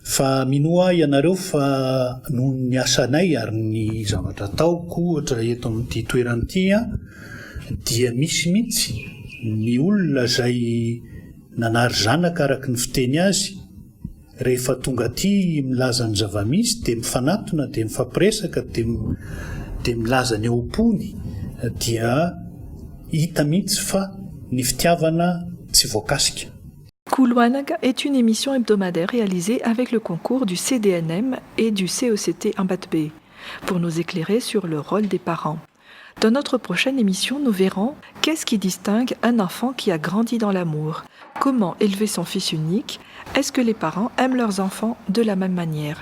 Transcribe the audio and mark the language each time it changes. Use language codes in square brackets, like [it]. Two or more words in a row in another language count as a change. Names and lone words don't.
[mg] fa minoa ianareo fa noho ny asanay ary ny zavatra ataoko ohatra eto amin'ity toeranyity dia misy mihitsy ny olona izay nanary zanaka araky ny fiteny azy rehefa tonga aty milaza ny zava-misy dia mifanatona dia mifampiresaka dia milaza ny eo-pony dia hita mihitsy fa ny fitiavana tsy voakasika. [fr] Kuluanak est une émission hebdomadaire réalisée avec le concours du CDNM et du CECT Ambat-B pour nous éclairer sur le rôle des parents. Dans notre prochaine émission, nous verrons qu'est-ce qui distingue un enfant qui a grandi dans l'amour, comment élever son fils unique, est-ce que les parents aiment leurs enfants de la même manière.